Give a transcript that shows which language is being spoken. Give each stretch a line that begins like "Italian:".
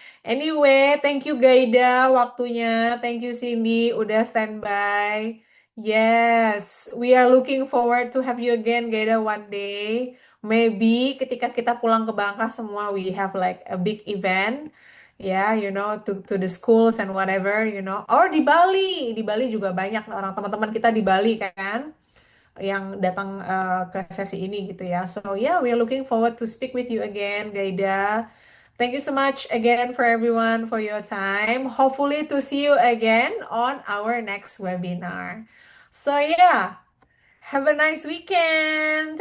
English: Anyway, thank you Gaida waktunya. Thank you Cindy udah standby. Yes, we are looking forward to have you again Gaida one day. Maybe
Indonesian: ketika kita pulang ke Bangka semua
English: we have like a big event. Ya, you know, to the schools and whatever, you know.
Indonesian: Or di Bali. Di Bali juga banyak orang teman-teman kita di Bali kan yang datang ke sesi ini gitu ya.
English: So yeah, we are looking forward to speak with you again, Gaida. Thank you so much again for everyone for your time. Hopefully to see you again on our next webinar. So yeah, have a nice weekend.